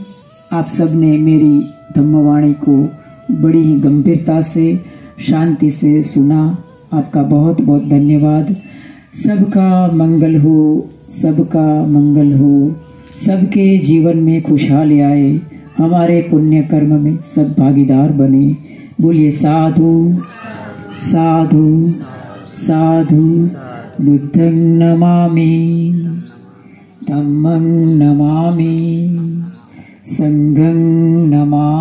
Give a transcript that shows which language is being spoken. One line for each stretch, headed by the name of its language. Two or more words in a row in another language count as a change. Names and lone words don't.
Hindi: आप सबने मेरी धम्मवाणी को बड़ी ही गंभीरता से, शांति से सुना। आपका बहुत बहुत धन्यवाद। सबका मंगल हो, सबका मंगल हो, सबके जीवन में खुशहाली आए। हमारे पुण्य कर्म में सब भागीदार बने। बोलिए साधु साधु साधु।
Pali: बुद्धं नमामि, धम्मं नमामि, संघं नमामि।